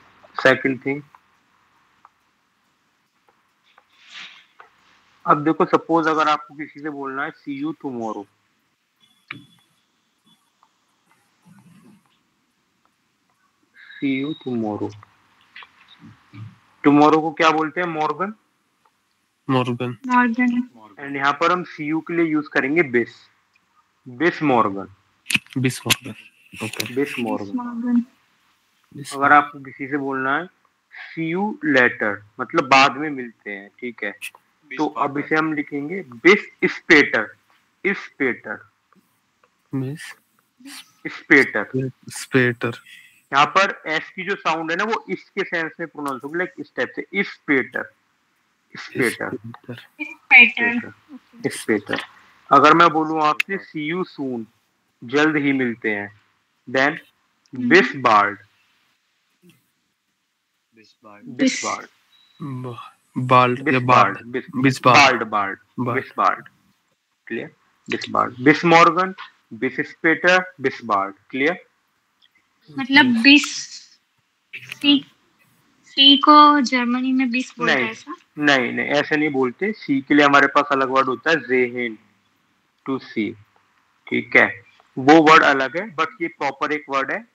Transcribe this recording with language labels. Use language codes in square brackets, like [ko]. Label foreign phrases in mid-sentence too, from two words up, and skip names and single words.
[en] second thing, [hi] अब देखो सपोज अगर आपको किसी से बोलना है [en] see you tomorrow, see you tomorrow, [hi] टुमारो को क्या बोलते हैं? [de] मॉर्गन। Morgan. Morgan. [hi] एंड यहाँ पर हम [en] see you [hi] के लिए यूज करेंगे बिस। [de] bis morgen. Bis morgen. Okay. bis morgen. Morgan. Bis [hi] अगर आपको किसी से बोलना है [en] see you later, [hi] मतलब बाद में मिलते हैं, ठीक है? तो अब इसे हम लिखेंगे [de] bis später. स्पेटर। Miss. स्पेटर। Später. [hi] यहाँ पर एस की जो साउंड है ना वो इस के सेंस में प्रोनाउंस होगी, लाइक इस टाइप से। [de] Später. Später. Später. स्पेटर। [hi] अगर मैं बोलूँ आपसे [en] see you soon, [hi] जल्द ही मिलते हैं, देन [de] bis bald. bis bald. Bald. बिस [en] Yeah, [de] बार्ड। bald. बिस Bisbald. बार्ड। Bald. bis bald. क्लियर? bis bald. bis morgen, bis später, bis bald. [en] क्लियर? [hi] मतलब 20 सी को जर्मनी में 20 बोलते हैं ऐसा? नहीं ऐसे नहीं बोलते। सी के लिए हमारे पास अलग वर्ड होता है ज़ेहेन, [en] to see. [hi] ठीक है, वो वर्ड अलग है, बट ये प्रॉपर एक वर्ड है।